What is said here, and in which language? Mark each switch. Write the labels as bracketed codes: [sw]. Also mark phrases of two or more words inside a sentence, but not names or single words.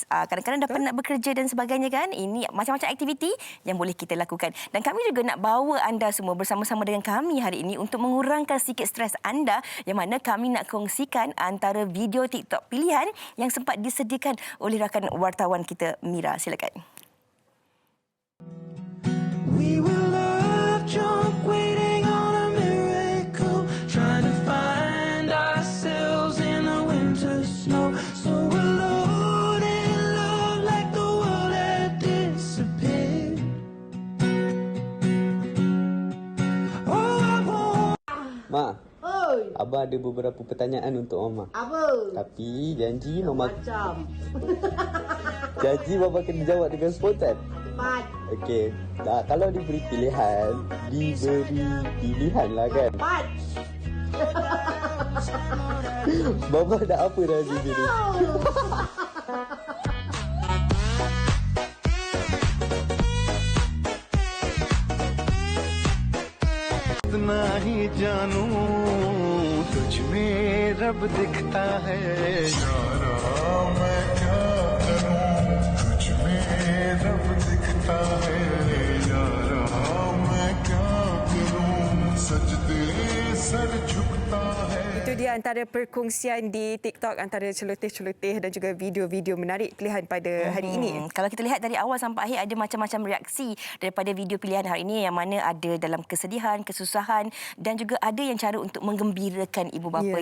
[ms] Kadang-kadang dah penat bekerja dan sebagainya kan. Ini macam-macam aktiviti yang boleh kita lakukan. Dan kami juga nak bawa anda semua bersama-sama dengan kami hari ini untuk mengurangkan sikit stres anda, yang mana kami nak kongsikan antara video TikTok pilihan yang sempat disediakan oleh rakan wartawan kita, Mira. Silakan. [en] We were love drunk, waiting on a miracle, trying to find ourselves in the winter snow. So alone in love, like the world had disappeared. Oh, I want. [ms] Ma, Abang ada beberapa pertanyaan untuk Mama. Apa? Tapi janji Mama... Macam. Janji Mama kena jawab dengan spontan. Empat. Okey. Kalau diberi pilihan lah kan. Empat. Mama nak apa dalam video ni? [hi] इतना ही जानू तुझ में रब दिखता है यारा मैं क्या करूं तुझ में रब दिखता है यारा मैं क्या करूं सजदे सर झुकता है. [ms] Itu dia antara perkongsian di TikTok antara celoteh-celoteh dan juga video-video menarik pilihan pada hari ini. Kalau kita lihat dari awal sampai akhir ada macam-macam reaksi daripada video pilihan hari ini, yang mana ada dalam kesedihan, kesusahan dan juga ada yang cara untuk menggembirakan ibu bapa.